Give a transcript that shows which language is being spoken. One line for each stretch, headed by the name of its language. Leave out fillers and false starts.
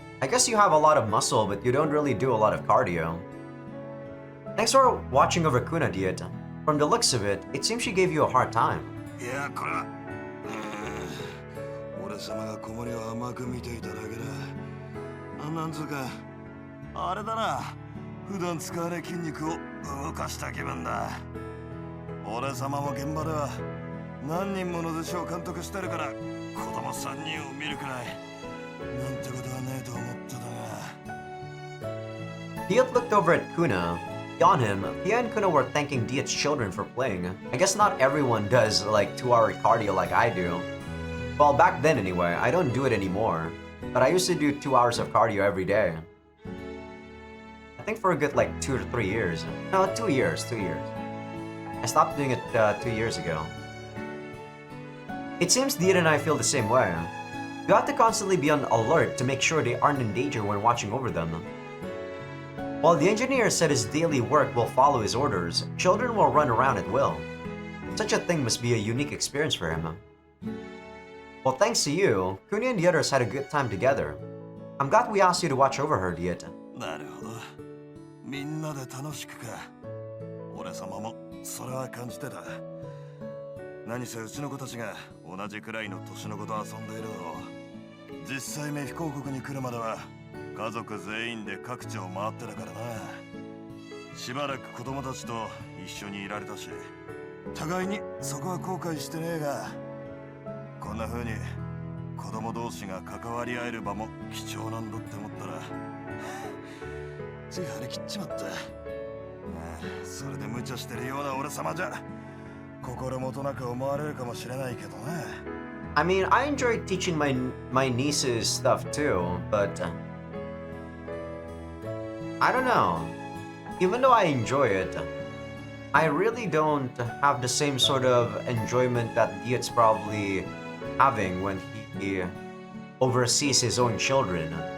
English: I guess you have a lot of muscle, but you don't really do a lot of cardio. Thanks for watching over Kuna, Diet. From the looks of it, it seems she gave you a hard time. Yeah,
Japanese: これは俺様が子守を甘く見ていただけだ。なんつうかあれだな。普段使わない筋肉を動かした気分だ。俺様も現場では何人もの弟子を監督してるから子供3人を見るくらいなんてことはねえと思ってたが。
English: Diet looked over at Kuna. Beyond him, Pia and Kuna were thanking Diet's children for playing. I guess not everyone does like 2-hour cardio like I do. Well, back then anyway, I don't do it anymore. But I used to do 2 hours of cardio every day. I think for a good like 2 to 3 years. No, 2 years. I stopped doing it 2 years ago. It seems Diet and I feel the same way. You have to constantly be on alert to make sure they aren't in danger when watching over them. While the engineer said his daily work will follow his orders, children will run around at will. Such a thing must be a unique experience for him. Well, thanks to you, Kuna and the others had a good time together. I'm glad we asked you to watch over her, Diet.
Japanese: なるほど。みんなで楽しくか。俺様もそれは感じてた。何せうちの子たちが同じくらいの年の子と遊んでいるだろう。実際メフ公国に来るまでは家族全員で各地を回ってたからな。しばらく子供たちと一緒にいられたし、互いにそこは後悔してねえが、こんな風に子供同士が関わり合える場も貴重なんだって思ったらつい張り切っちまった。それで無茶してるような俺様じゃ心もとなく思われるかもしれないけどね。
English: I mean, I enjoy teaching my nieces stuff too, but I don't know. Even though I enjoy it, I really don't have the same sort of enjoyment that Diet's probably having when he oversees his own children.